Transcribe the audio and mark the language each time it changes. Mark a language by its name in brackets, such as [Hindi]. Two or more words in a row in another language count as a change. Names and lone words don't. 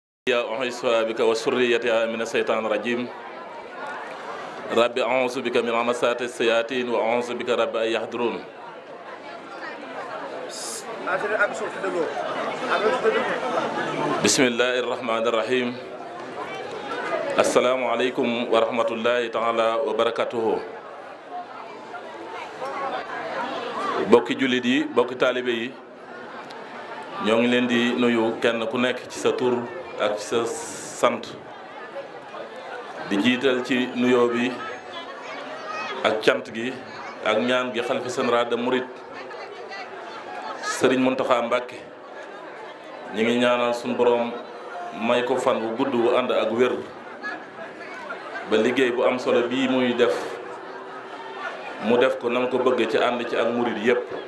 [Arabic] أعوذ بك وسريتها من الشيطان الرجيم ربي أعوذ بك من همزات الشياطين وأعوذ بك رب أن يحضرون بسم الله الرحمن الرحيم السلام عليكم ورحمة الله تعالى وبركاته [Wolof] bokki jullit yi bokki taalibe yi ñoo ngi leen di nuyu kenn ku nekk ci sa tur ak ci sa sant di jiital ci nuyoo bi ak cant gi ak ñaan gi xalifa [French] général des mourides [Wolof] Serigne Mountakha Mbacké ñi ngi ñaanal suñu borom may ko fan bu gudd bu ànd ak wér ba liggéey bu am solo bii muy def mu def ko nam ko bëgg ci ànd ci ak murid yépp